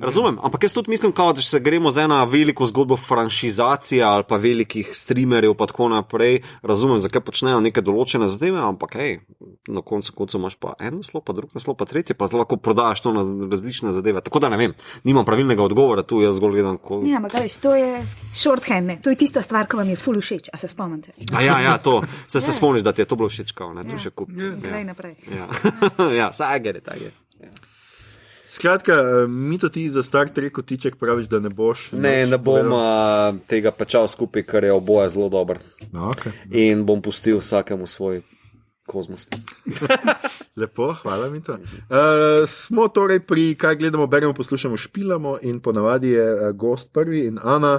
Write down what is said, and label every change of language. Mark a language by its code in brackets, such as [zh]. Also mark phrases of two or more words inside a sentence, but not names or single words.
[sl] Razumem, ampak jaz tudi mislim, kao, da če se gremo za eno veliko zgodbo franšizacije ali pa velikih streamerjev pa tako naprej, razumem, zakaj počnejo neke določene zadeve, ampak hej, na koncu imaš pa en naslov, pa drug naslov, pa tretji, pa lahko prodajaš to na različne zadeve. Tako da ne vem, nimam pravilnega odgovora tu, jaz zgolj gledam. ne, ampak veš, to je shorthand, ne. To je tista stvar, ki vam je ful všeč, a se spomnite. Ja, to, se spomniš, da ti je to bilo všeč, kao, ne, tu še kup. Glej naprej. Ja, saj [en] I get it. [sl] Skratka, mi to ti za Star Trek kotiček praviš, da ne boš. Ne bom tega pečal skupaj, ker je oboje zelo dober. No, okay. In bom pustil vsakemu svoj kozmos. Lepo, hvala mi to. Smo torej pri, kaj gledamo, beremo, poslušamo, špilamo in ponavadi je gost prvi in Ana.